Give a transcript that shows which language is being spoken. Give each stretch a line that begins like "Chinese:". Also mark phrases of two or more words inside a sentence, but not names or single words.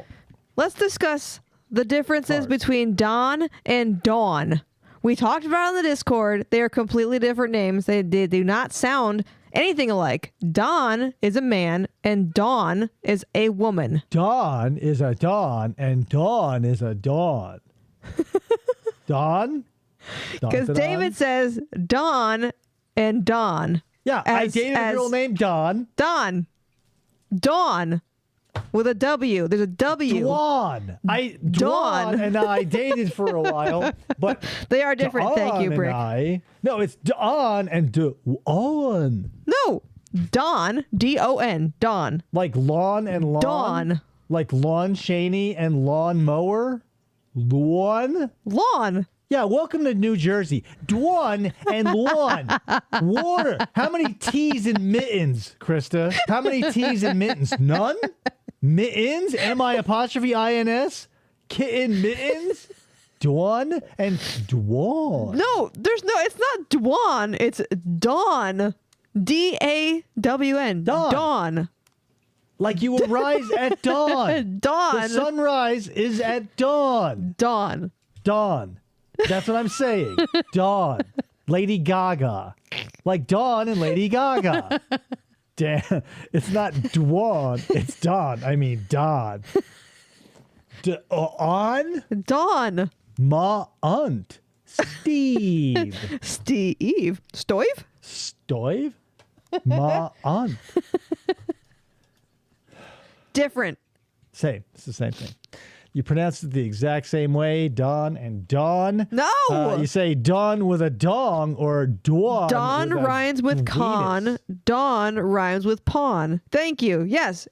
English: Let's discuss the differences between Don and Dawn. We talked about it on the Discord. They are completely different names. They do not sound anything alike. Don is a man and Dawn is a woman. Dawn is a Dawn and Dawn is a Dawn. Dawn? Because David says Dawn and Dawn. Yeah, I dated a girl named Dawn. Dawn. Dawn. With a W. There's a W. Dawn. Dawn. And I dated for a while, but they are different. Thank you, Dawn Brick. No, it's Dawn and Dawn. No. Dawn. D-O-N. Dawn. Like lawn and lawn? Dawn. Like Lon Chaney and Lawn Mower? Lawn. Yeah, welcome to New Jersey. Dwan and lawn. Water. How many T's in mittens, Krista? How many T's in mittens? None? Mittens? M-I-apostrophe-I-N-S? Kitten mittens? Dwan and Dwan. No, it's not Dwan. It's Dawn. D-A-W-N. Dawn. Like you will rise at dawn. Dawn. The sunrise is at dawn. Dawn. Dawn. That's what I'm saying. Dawn. Lady Gaga. Like Dawn and Lady Gaga. Damn. It's not Dwan. It's Dawn. I mean Dawn. On? Dawn. Ma Unt. Steve. Steve. Stoive? Stoive? Ma Unt. Different. Same. It's the same thing. You pronounce it the exact same way, Dawn and Dawn. No! You say Dawn with a dong or Dawn. Dawn rhymes with con. Dawn rhymes with pawn. Thank you. Yes.